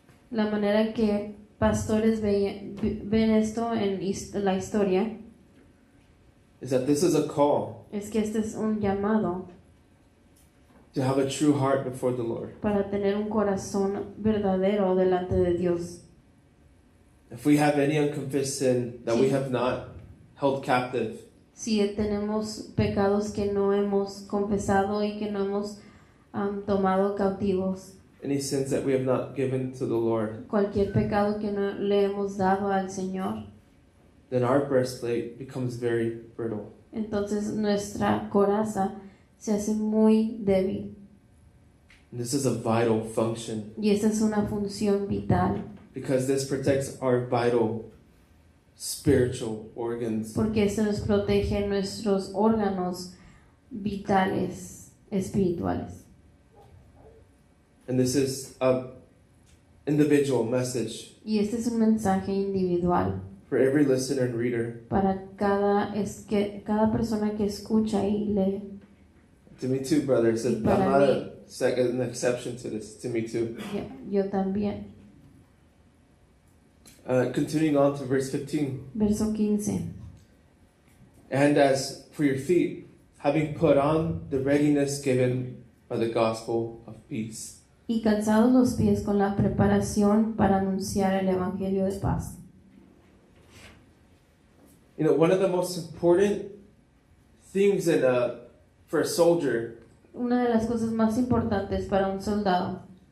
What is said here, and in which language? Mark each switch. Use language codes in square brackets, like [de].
[es] La manera en que pastores ven esto en la historia [en] is that this is a call [es] es que este es un llamado [en] to have a true heart before the Lord. [es] para tener un corazón verdadero delante de Dios. [en] If we have any unconfessed sin that we have not held captive, [es] Si tenemos pecados que no hemos confesado y que no hemos tomado cautivos, [en] any sins that we have not given to the Lord, [es] cualquier pecado que no le hemos dado al Señor, [en] then our breastplate becomes very brittle. [es] entonces nuestra coraza se hace muy débil. [en] And this is a vital function [es] Y esta es una función vital, [en] because this protects our vital spiritual organs. [es] porque esto nos protege nuestros órganos vitales espirituales. [en] And this is a individual message [es] Y este es un mensaje individual [en] for every listener and reader. [es] para cada persona que escucha y lee. [en] To me too, brother. So [es] Y [en] I'm [es] para [en] not [es] mí- [en] an exception to this. To me too. [es] Yo también. [en] Continuing on to verse 15. [es] Verso 15. [en] And as for your feet, having put on the readiness given by the gospel of peace. [es] Y calzados los pies con la preparación para anunciar el evangelio de paz. [en] You know, one of the most important things for a soldier [es] Una de las cosas más importantes para un soldado